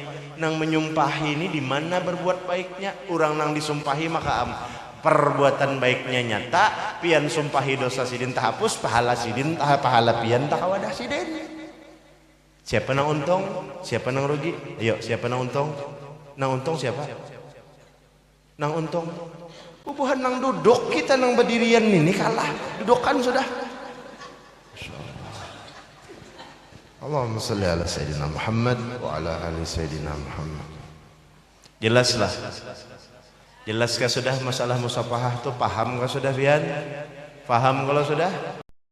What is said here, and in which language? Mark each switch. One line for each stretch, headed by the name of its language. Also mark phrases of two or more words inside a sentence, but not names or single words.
Banjar: Nang menyumpahi ini di mana berbuat baiknya orang nang disumpahi maka perbuatan baiknya nyata pian sumpahi dosa sidin tak hapus pahala sidin tak pahala pian tak kawadah sidin. Siapa nang untung siapa nang rugi? Ayo siapa nang untung siapa nang untung? Bubuhan nang duduk kita nang berdirian ini kalah dudukan sudah.
Arabic: اللهم صل على سيدنا محمد وعلى آل سيدنا محمد.
Banjar: Jelaslah. Jelaskah sudah masalah musafahah tu paham kah sudah pian? Paham kalau sudah?